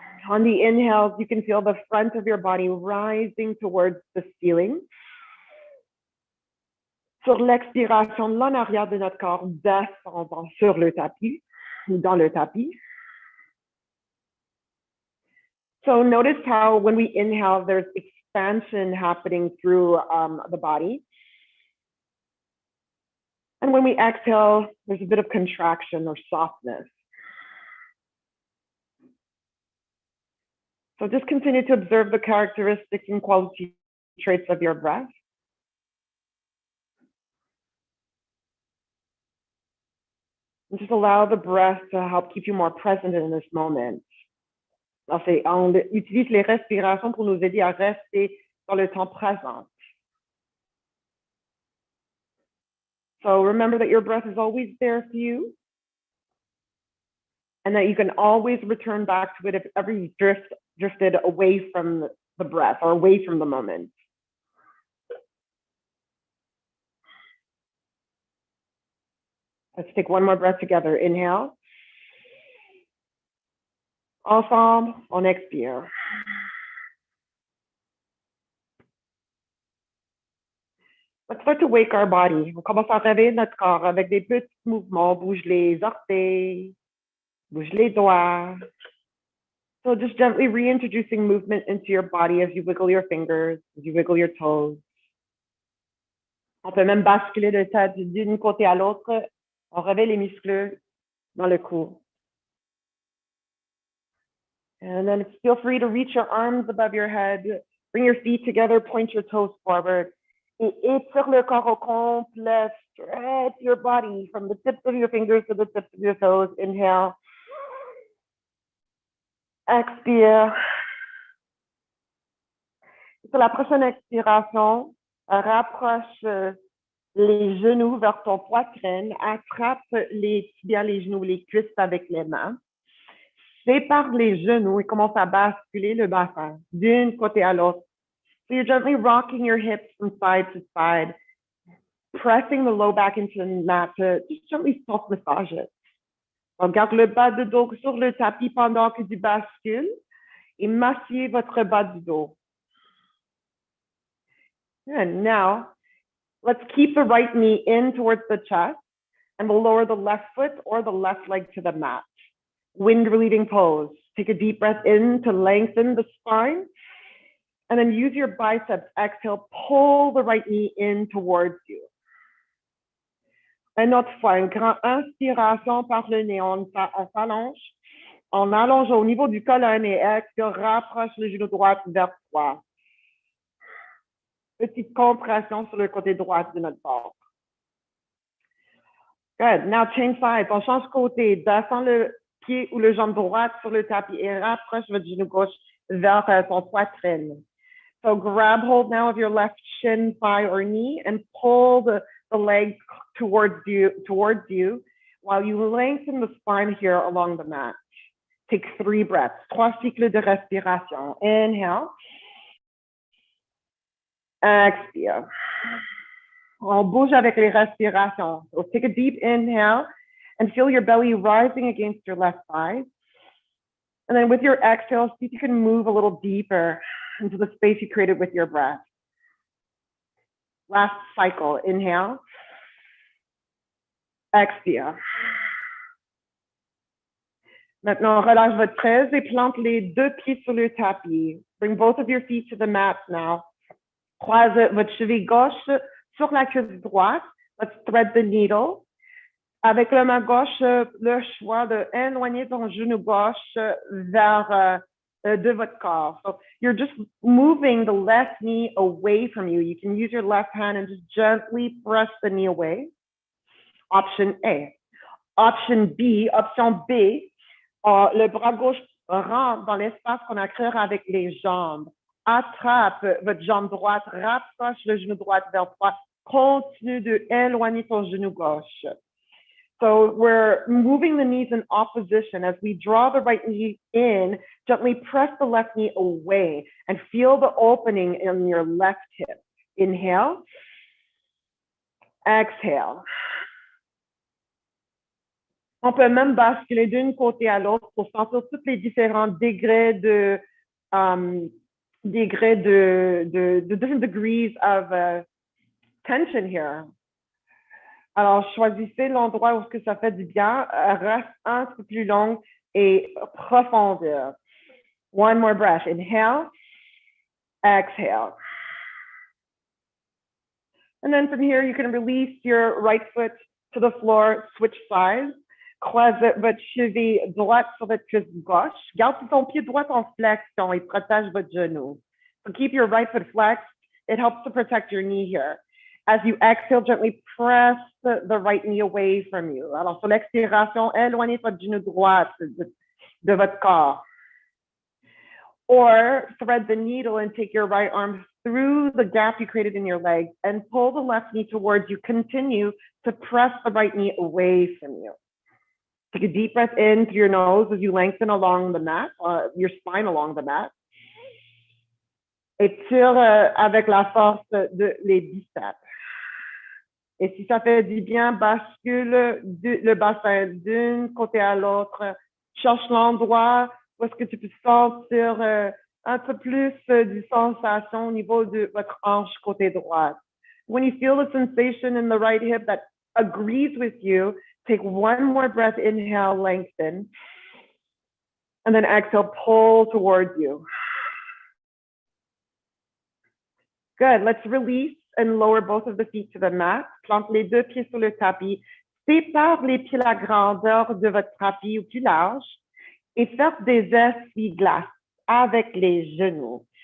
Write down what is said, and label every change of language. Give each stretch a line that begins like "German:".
English: On the inhales, you can feel the front of your body rising towards the ceiling.
French: Sur l'expiration, l'en arrière de notre corps descendant sur le tapis ou dans le tapis.
English: So notice how when we inhale, there's expansion happening through the body. And when we exhale, there's a bit of contraction or softness. So just continue to observe the characteristics and quality traits of your breath. And just allow the breath to help keep you more present in this moment.
French: Alors, on utilise les respirations pour nous aider à rester dans le temps présent.
English: So remember that your breath is always there for you and that you can always return back to it if ever you drifted away from the breath or away from the moment. Let's take one more breath together. Inhale.
French: Ensemble, on expire.
English: Let's start to wake our body.
French: On commence à réveiller notre corps avec des petits mouvements. Bouge les orteils, bouge les doigts.
English: So just gently reintroducing movement into your body as you wiggle your fingers, as you wiggle your toes.
French: On peut même basculer de tête d'une côté à l'autre. On réveille les muscles dans le cou.
English: And then feel free to reach your arms above your head. Bring your feet together, point your toes forward.
French: Et étire le corps au complet.
English: Stretch your body from the tips of your fingers to the tips of your toes. Inhale.
French: Expire. Sur la prochaine expiration, rapproche les genoux vers ton poitrine. Attrape les tibias, les genoux, les cuisses avec les mains. Sépare les genoux et commence à basculer le bassin d'un côté à l'autre.
English: So you're gently rocking your hips from side to side, pressing the low back into the mat to just gently soft massage it.
French: Donc, garde le bas de dos sur le tapis pendant que tu bascules et massez votre bas du dos.
English: And now, let's keep the right knee in towards the chest and we'll lower the left foot or the left leg to the mat. Wind relieving pose. Take a deep breath in to lengthen the spine. And then use your biceps. Exhale, pull the right knee in towards you.
French: Une autre fois, une grande inspiration par le nez. On s'allonge. On allonge au niveau du colonne et expire, rapproche le genou droit vers toi. Petite compression sur le côté droit de notre corps.
English: Good. Now change sides.
French: On change côté. Descends le pied ou le jambe droite sur le tapis et rapproche votre genou gauche vers ton poitrine.
English: So grab hold now of your left shin, thigh, or knee and pull the leg towards you while you lengthen the spine here along the mat. Take 3 breaths.
French: 3 cycles de respiration.
English: Inhale.
French: Expire. On bouge avec les respirations.
English: So take a deep inhale and feel your belly rising against your left thigh. And then with your exhale, see if you can move a little deeper into the space you created with your breath. Last cycle. Inhale.
French: Expire. Maintenant, relâche votre chaise et plante les 2 pieds sur le tapis.
English: Bring both of your feet to the mat now.
French: Croise votre cheville gauche sur la cuisse droite.
English: Let's thread the needle.
French: Avec la main gauche, le choix d'éloigner ton genou gauche vers de votre corps.
English: So you're just moving the left knee away from you. You can use your left hand and just gently press the knee away. Option A.
French: Option B, option B, le bras gauche rentre dans l'espace qu'on a créé avec les jambes. Attrape votre jambe droite, rapproche le genou droit vers toi. Continue d'éloigner ton genou gauche.
English: So we're moving the knees in opposition. As we draw the right knee in, gently press the left knee away and feel the opening in your left hip. Inhale, exhale.
French: On peut même basculer d'un côté à l'autre pour sentir tous les différents degrés de
English: different degrees of tension here.
French: Alors, choisissez l'endroit où que ça fait du bien. Reste un peu plus long et profondeur.
English: One more breath. Inhale, exhale. And then from here, you can release your right foot to the floor, switch sides.
French: Croisez votre cheville droite sur votre cuisse gauche. Garde ton pied droit en flexion et protège votre genou.
English: So keep your right foot flexed. It helps to protect your knee here. As you exhale, gently press the right knee away from you.
French: Alors, sur l'expiration, éloignez votre genou droit de votre corps.
English: Or thread the needle and take your right arm through the gap you created in your leg and pull the left knee towards you. Continue to press the right knee away from you. Take a deep breath in through your nose as you lengthen along the mat, your spine along the mat.
French: Étire avec la force les biceps. Et si ça fait du bien, bascule le bassin d'un côté à l'autre. Cherche l'endroit où est-ce que tu peux sentir un peu plus de sensation au niveau de votre hanche côté droite.
English: When you feel the sensation in the right hip that agrees with you, take one more breath, inhale, lengthen, and then exhale, pull towards you. Good, let's release and lower both of the feet to the mat.
French: Plante les deux pieds sur le tapis. Sépare les pieds la grandeur de votre tapis ou plus large et faites des essuie-glaces avec les genoux.